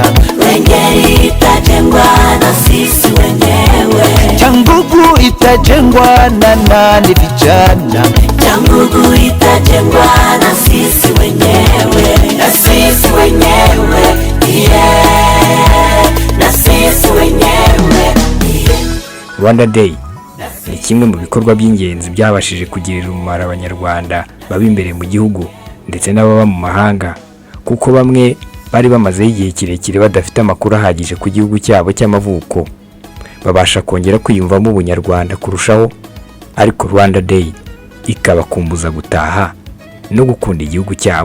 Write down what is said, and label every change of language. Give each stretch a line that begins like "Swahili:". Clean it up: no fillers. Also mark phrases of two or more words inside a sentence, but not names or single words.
Swahili: Wengeri itajengwa na sisi wenyewe. Cyangugu itajengwa na nani vijana, Cyangugu itajengwa na sisi wenyewe. Na sisi wenyewe, yeah. Na sisi wenyewe, yeah.
Kinyarwanda: Rwanda Day ni kimwe mu bikorwa by'ingenzi byabashije kugirira umumaro abanyarwanda baba imbere mu gihugu ndetse n'ababa mu mahanga, kuko bamwe bari bamazeho igihe kirekire badafite amakuru ahagije ku gihugu cyabo cy'amavuko, babasha kongera kwiyumvamo ubunyarwanda kurushaho, ariko Rwanda Day ikabakumbuza gutaha no gukunda igihugu cyabo.